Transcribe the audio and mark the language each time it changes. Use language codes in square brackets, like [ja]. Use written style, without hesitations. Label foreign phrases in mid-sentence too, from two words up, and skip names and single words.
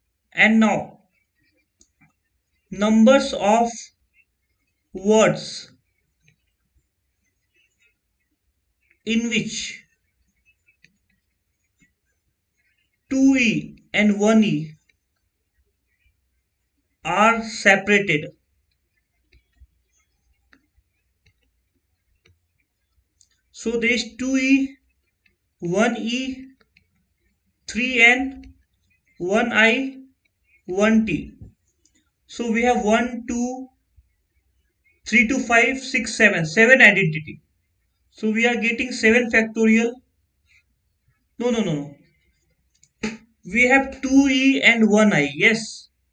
[en] And now numbers of words in which 2e and 1e are separated. So there is 2e, 1e, 3n, 1i, 1t. So we have 1, 2, 3 to 5, 6, 7. 7 identity. So we are getting 7 factorial. No, no, no, no. We have 2e and 1i. Yes.